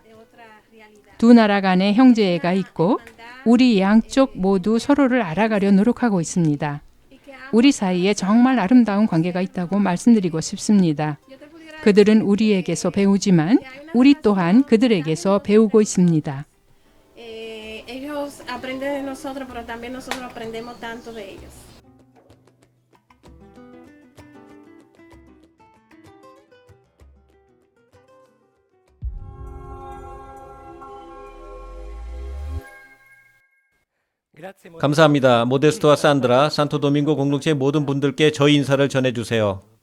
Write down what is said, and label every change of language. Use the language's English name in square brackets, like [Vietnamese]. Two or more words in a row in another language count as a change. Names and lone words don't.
[Korean] 두 나라 간의 형제애가 있고 우리 양쪽 모두 서로를 알아가려 노력하고 있습니다. 우리 사이에 정말 아름다운 관계가 있다고 말씀드리고 싶습니다. 그들은 우리에게서 배우지만 우리 또한 그들에게서 배우고 있습니다. [Spanish] Ellos aprenden de nosotros, pero también nosotros aprendemos tanto de ellos. [Korean] 감사합니다. 모데스토와 산드라, 산토도밍고 공동체 모든 분들께 저희 인사를 전해주세요.